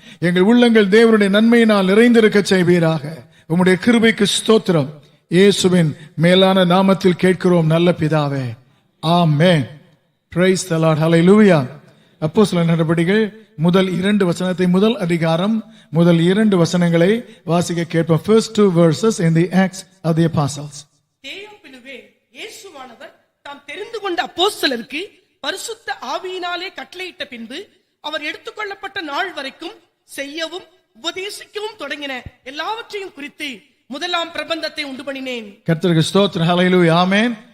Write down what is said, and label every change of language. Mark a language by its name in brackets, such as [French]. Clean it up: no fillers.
[Tamil] எங்கள் உள்ளங்கள் தேவனுடைய நன்மையினால் நிறைந்திருக்க செய்வீராக. உம்முடைய கிருபைக்கு ஸ்தோத்திரம். இயேசுவின் மேலான நாமத்தில் கேட்கிறோம் நல்ல பிதாவே, ஆமென். [English] Praise the Lord. Hallelujah. [Tamil] அப்போஸ்தலர் நடபடிகள் முதல் 2 வசனத்தை, முதல் அதிகாரம் முதல் 2 வசனங்களை வாசிக்க கேட்போம். [English] First 2 verses in the Acts of the Apostles. [Tamil] தேவப்பினுவே இயேசுவானவர் தாம் தெரிந்து கொண்ட அப்போஸ்தலருக்கு பரிசுத்த ஆவியினாலே கட்டளையிட்ட பின்பு அவர் எடுத்துக்கொள்ளப்பட்ட நாள் வரைக்கும் செய்யவும் உபதேசிக்கவும் தொடங்கின எல்லாவற்றையும் குறித்து முதலாம் பிரபந்தத்தை உண்டு பண்ணினேன். கர்த்தருக்கு ஸ்தோத்திரம். ஹல்லேலூயா, ஆமென்.